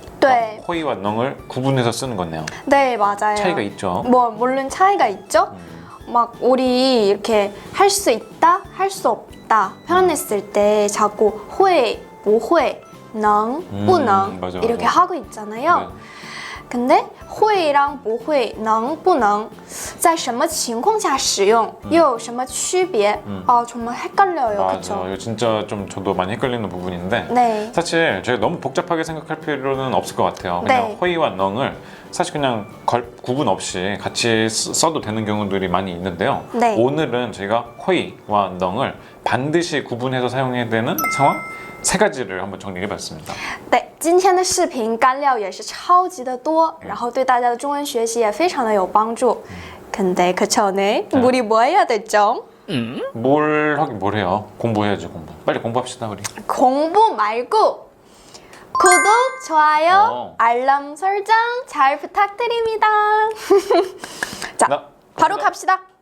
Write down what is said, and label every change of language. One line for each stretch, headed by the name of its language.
Korean: 네. 호의와 능을 구분해서 쓰는 거네요. 네, 맞아요. 차이가 있죠. 뭐 물론 차이가 있죠. 막 우리 이렇게 할 수 있다, 할 수 없다 표현했을 때 자꾸
Chinese: 会,不会,能,不能
Korean: 맞아. 이렇게 하고 있잖아요. 네. 근데
Chinese: 会랑 不会,能,不能在什么情况下使用又有什么区别?
Korean: 아, 정말 헷갈려요. 맞아. 그쵸? 이거 진짜 좀 저도 많이 헷갈리는 부분인데 네. 사실 저희가 너무 복잡하게 생각할 필요는 없을 것 같아요. 그냥 네. 호의와 능을 사실 그냥 구분 없이 같이 써도 되는 경우들이 많이 있는데요. 네. 오늘은 저희가 호의와 능을 반드시 구분해서 사용해야 되는 상황 세 가지를 한번 정리해봤습니다.
Chinese: 对，今天的视频干料也是超级的多，然后对大家的中文学习也非常的有帮助。
Korean: 근데 그 전에 우리 뭐 해야 되죠? 뭘 하긴 뭘 해요? 공부해야죠, 공부. 빨리 공부합시다, 우리. 공부 말고 구독, 좋아요, 어. 알람 설정 잘 부탁드립니다. 자, 바로 갑시다.